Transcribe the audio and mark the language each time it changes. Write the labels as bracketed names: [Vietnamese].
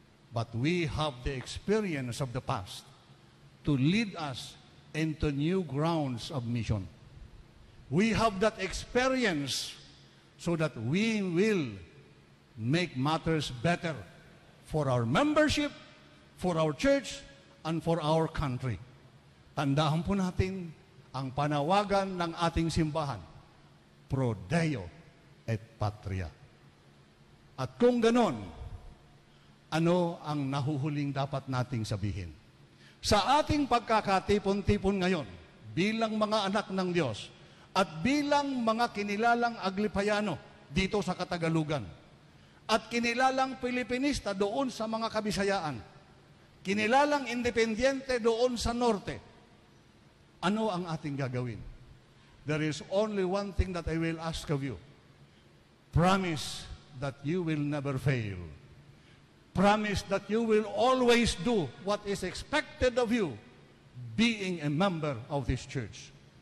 [English] But we have the experience of the past to lead us into new grounds of mission. We have that experience so that we will make matters better for our membership, for our church, and for our country. [Filipino] Tandaan po natin ang panawagan ng ating simbahan, [Latin] Pro Deo et Patria. [Filipino] At kung ganon, ano ang nahuhuling dapat nating sabihin? Sa ating pagkakatipon-tipon ngayon, bilang mga anak ng Diyos, at bilang mga kinilalang Aglipayano dito sa Katagalugan, at kinilalang Pilipinista doon sa mga Kabisayaan, kinilalang Independiente doon sa Norte, ano ang ating gagawin? [English] There is only one thing that I will ask of you. Promise that you will never fail. Promise that you will always do what is expected of you, being a member of this church.